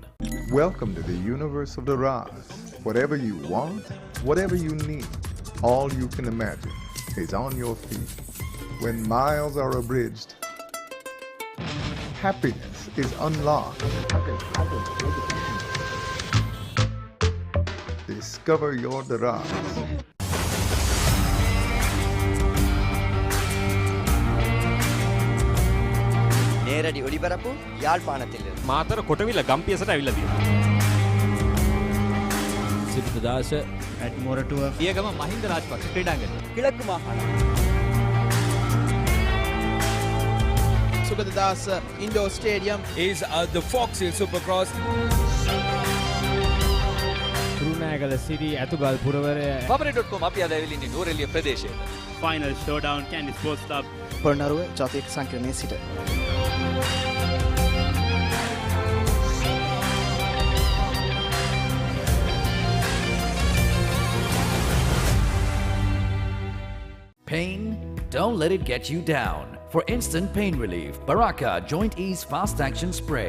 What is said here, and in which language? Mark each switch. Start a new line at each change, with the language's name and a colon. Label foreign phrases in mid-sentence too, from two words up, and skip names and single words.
English: Welcome to the universe of the Raz. Whatever you want, whatever you need, all you can imagine is on your feet. When miles are abridged, happiness is unlocked. Discover your Daraz.
Tamil: நேரடி ஒளிபரப்பு யாழ்ப்பாணத்தில்
Sinhala: මාතර කොටවිල ගම්පියසට ඇවිල්ලා තියෙනවා. සිරිතදාස
English: at Moratuwa
Sinhala: පියගම මහින්ද රාජපක්ෂ ක්‍රීඩාංගණය.
Tamil: கிழக்கு மாகாணம் Sugadadasa Indoor Stadium
English: is the Fox Hill Supercross.
Sinhala: රුණෑගල සිරි ඇතුගල් පුරවරය Papare.com අපි අද ඇවිල්ලා ඉන්නේ නෝරෙලිය ප්‍රදේශයේ.
English: Final showdown Candy Sports Club
Sinhala: පොරණරුව ජාතික සංකීර්ණයේ සිට
English: Pain? Don't let it get you down. For instant pain relief, Baraka Joint Ease Fast Action Spray.